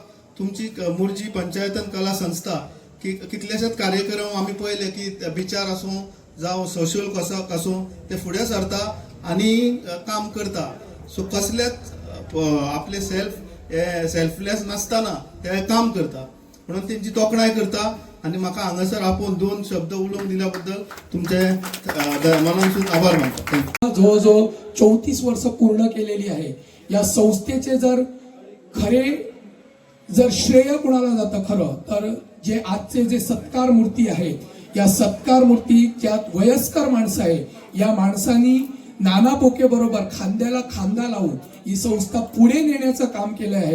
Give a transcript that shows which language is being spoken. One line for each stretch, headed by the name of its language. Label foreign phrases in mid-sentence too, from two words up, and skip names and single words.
Konkani: तुमची मोरजी पंचायतन कला संस्था कितलेशेच कार्यक्रम आमी पळयले की बिचार आसूं जावं
English: social cause
Konkani: आसूं ते फुडें सरता आनी काम करता. सो कसलेच आपले सेल्फलेस नासतना ते काम करता म्हणून तेंची तोखणाय करता. आनी म्हाका हांगासर आपोवन 2 शब्द उलोवंक दिल्या बद्दल तुमचे मनासून आभार मानता. थँक्यू.
Marathi: जवळजवळ 34 वर्ष पूर्ण केलेली आहे. या संस्थेचे जर श्रेय कुणाला जातं खरं तर जे आजचे जे सत्कार मूर्ती आहेत, या सत्कार मूर्ती ज्यात वयस्कर माणसं आहे, या माणसांनी नाना पोके बरोबर खांद्याला खांदा लावून ही संस्था पुढे नेण्याचं काम केलं आहे.